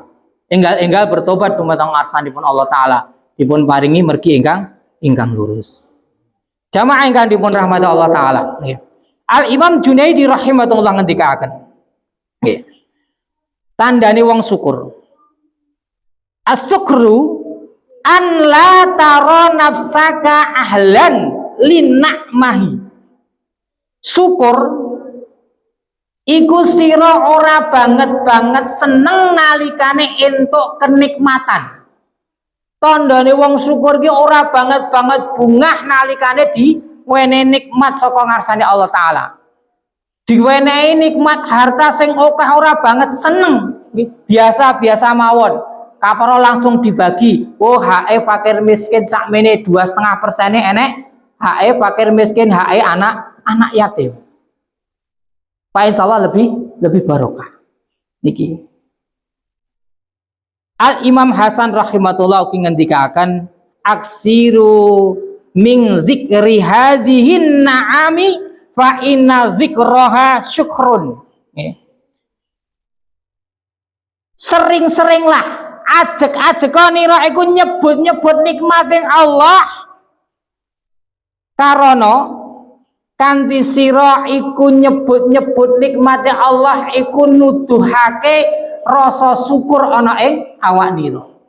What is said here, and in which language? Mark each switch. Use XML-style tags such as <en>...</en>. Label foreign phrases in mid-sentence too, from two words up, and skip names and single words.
<jv>Enggal-enggal bertobat dumateng ngarsanipun Allah taala. Dipun paringi mergi ingkang lurus. Jamaah ingkang dipun rahmati Allah taala. Al Imam Junaidi rahimahullah ngendikaken. Nggih. Tandane wong syukur.</jv> <ar>الشكر أن لا ترى نفسك أهلا لنعمه.</ar> <jv>Syukur iku sira ora banget seneng nalikane entuk kenikmatan. Tandane wong syukur ki ora banget bungah nalikane diwenehi nikmat saka ngarsane Allah taala. Diwenehi nikmat harta sing akeh ora banget seneng, biasa-biasa mawon. Kaparo langsung dibagi. Oh, HE fakir miskin sakmene 2,5% enek. HE fakir miskin, HE anak yatim.</jv> <id>Pak insyaallah lebih barokah.</id> <jv>Niki. Al Imam Hasan rahimahullah ngendikaken</jv> <ar>أكثروا من ذكر هذه النعم فإن ذكرها شكر.</ar> <jv>Sering-seringlah ajek-ajekane iku nyebut-nyebut nikmating Allah karena kanthi sira iku nyebut-nyebut nikmate Allah iku nuduhake rasa syukur ana ing awak nira.</jv>